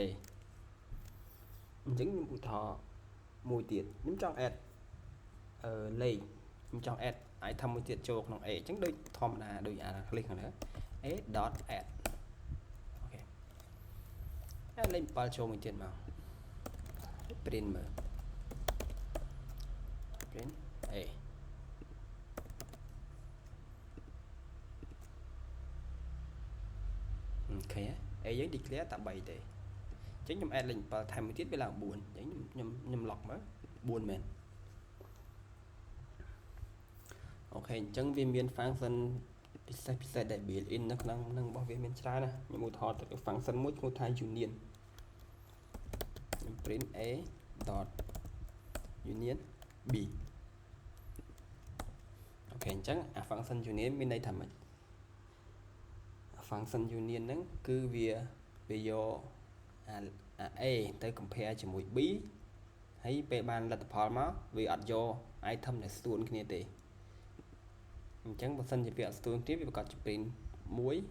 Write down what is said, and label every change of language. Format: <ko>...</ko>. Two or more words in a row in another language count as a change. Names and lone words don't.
<km>អញ្ចឹងខ្ញុំឧទាហរណ៍មួយទៀតខ្ញុំចង់ add លេខខ្ញុំចង់</km> <en>add item</en> <km>មួយទៀតចូលក្នុង a អញ្ចឹងដូចធម្មតាដូចអា click ខាងលើ a.add អូខេ add លេខ7ចូលមួយទៀតមក print មើល</km> <en>print a</en> <km>ok A យើង declare តែ 3 ទេអញ្ចឹងខ្ញុំ add លេខ 7 ថែមមួយទៀតវាឡើង 4 អញ្ចឹងខ្ញុំ lock មក 4 មែនអូខេអញ្ចឹងវាមាន function ពិសេសដែល</km> <en>built in</en> <km>នៅក្នុងនឹងរបស់វាមានច្រើនណាខ្ញុំឧទាហរណ៍ទៅ function មួយឈ្មោះថា union ខ្ញុំ</km> <en>print a dot union b</en> <km>អូខេអញ្ចឹងអា</km> <en>function union</en> <km>មានន័យថាម៉េច</km> <en>function union</en> <km>ហ្នឹងគឺវាយកអា a ទៅ compare ជាមួយ b ហើយពេលបានលទ្ធផលមកវាអត់យក item ដែលស្ទួនគ្នាទេអញ្ចឹងបើសិនជាវាអត់ស្ទួនគ្នាវាប្រកាសជា print 1 2 4 5</km>